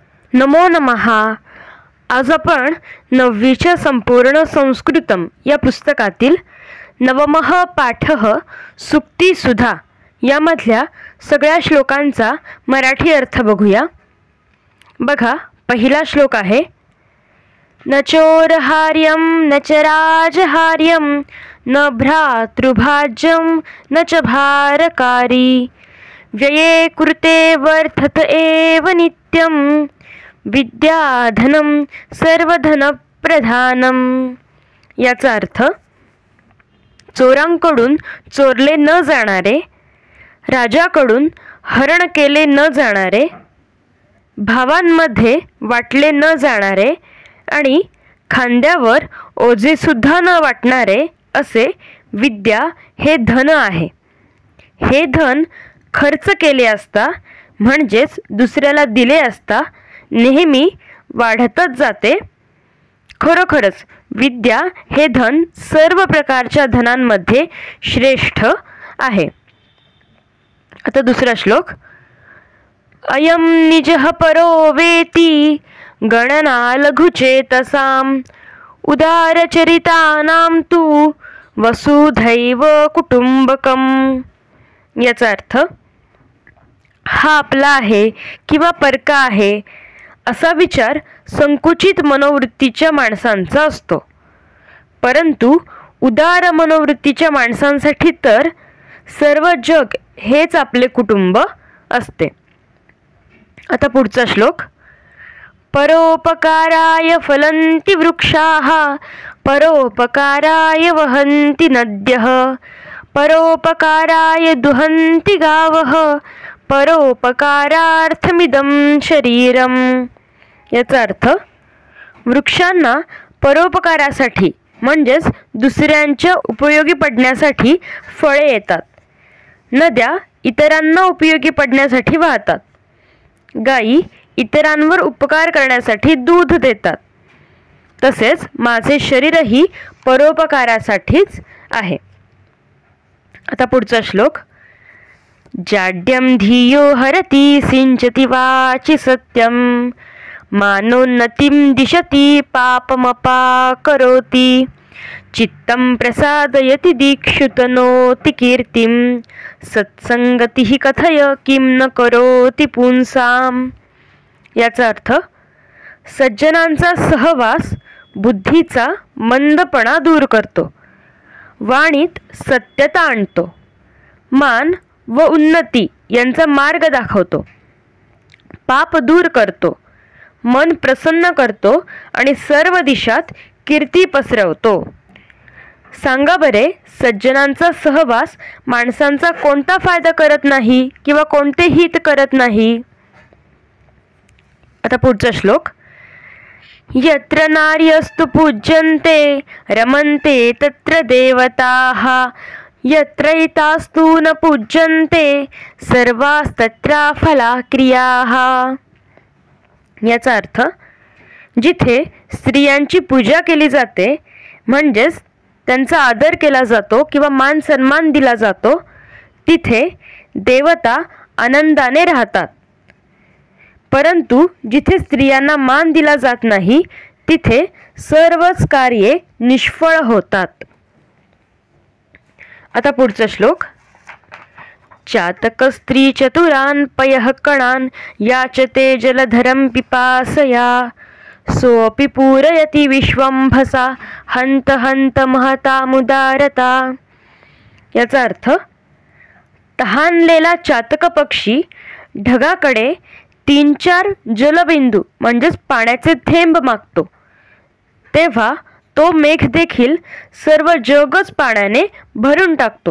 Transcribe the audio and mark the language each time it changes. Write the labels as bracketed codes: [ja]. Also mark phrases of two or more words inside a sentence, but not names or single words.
[sa] नमो नमः. [mr] आज आपण 9वीच्या संपूर्ण संस्कृतम या पुस्तकातील नवमः पाठः सुक्तिसुधा यामधल्या सगळ्या श्लोकांचा मराठी अर्थ बघूया. बघा, पहिला श्लोक आहे, [sa] न चोरहार्यं न च राजहार्यं न भ्रातृभाज्यं न च भारकारी व्यये कृते वर्धत एव नित्यं विद्याधनं सर्वधनप्रधानम. [mr] याचा अर्थ, चोरांकडून चोरले न जाणारे, राजाकडून हरण केले न जाणारे, भावांमध्ये वाटले न जाणारे आणि खांद्यावर ओझेसुद्धा न वाटणारे असे विद्या हे धन आहे. हे धन खर्च केले असता म्हणजेच दुसऱ्याला दिले असता नेहमी वाढतच जाते. खरोखरच विद्या हे धन सर्व प्रकारच्या धनांमध्ये श्रेष्ठ आहे. आता दुसरा श्लोक, [sa] अयं निजः परो वेति गणना लघुचेतसां उदारचरितानां तु वसुधैव कुटुंबकम. [mr] याचा अर्थ, हा आपला आहे किंवा परका आहे असा विचार संकुचित मनोवृत्तीच्या माणसांचा असतो, परंतु उदार मनोवृत्तीच्या माणसांसाठी तर सर्व जग हेच आपले कुटुंब असते. आता पुढचा श्लोक, [sa] परोपकाराय फलन्ति वृक्षाः परोपकाराय वहन्ति नद्यः परोपकाराय दुहन्ति गावः परोपकारार्थमिदं शरीरम. [mr] याचा अर्थ, वृक्षांना परोपकारासाठी म्हणजेच दुसऱ्यांच्या उपयोगी पडण्यासाठी फळे येतात, नद्या इतरांना उपयोगी पडण्यासाठी वाहतात, गायी इतरांवर उपकार करण्यासाठी दूध देतात, तसेच माझे शरीरही परोपकारासाठीच आहे. आता पुढचा श्लोक, [sa] जाड्यं धियो हरति सिंचति वाचि सत्यं मानोन्नतिं दिशति पापमपाकरोति चित्तं प्रसादयति दीक्षुतनोति कीर्तिं सत्संगतिः कथय किं न करोति पुंसाम. [mr] याचा अर्थ, सज्जनांचा सहवास बुद्धीचा मंदपणा दूर करतो, वाणीत सत्यता आणतो, मान व उन्नती यांचा मार्ग दाखवतो, पाप दूर करतो, मन प्रसन्न करतो आणि सर्व दिशात कीर्ती पसरवतो. सांगा बरे, सज्जनांचा सहवास माणसांचा कोणता फायदा करत नाही किंवा कोणते हित करत नाही. आता पुढचा श्लोक, [sa] यत्र नार्यस्तु पूज्यन्ते रमन्ते तत्र देवताः यत्रैतास्तु न पूज्यन्ते सर्वास्तत्र फला क्रियाः. [mr] याचा अर्थ, जिथे स्त्रियांची पूजा केली जाते म्हणजेच त्यांचा आदर केला जातो किंवा मान सन्मान दिला जातो, तिथे देवता आनंदाने राहतात, परंतु जिथे स्त्रियांना मान दिला जात नाही तिथे सर्वच कार्ये निष्फळ होतात. आता पुढचा श्लोक, [sa] चातक स्त्री चतुरान पयः कणान याचते जलधरं पिपासया सोऽपि पूरयति विश्वंभसा हंत हंत महता मुदारता. [mr] याचा अर्थ, तहानलेला चातक पक्षी ढगाकडे 3-4 जलबिंदू म्हणजेच पाण्याचे थेंब मागतो, तेव्हा तो मेघ देखील सर्व जगच पाण्याने भरून टाकतो.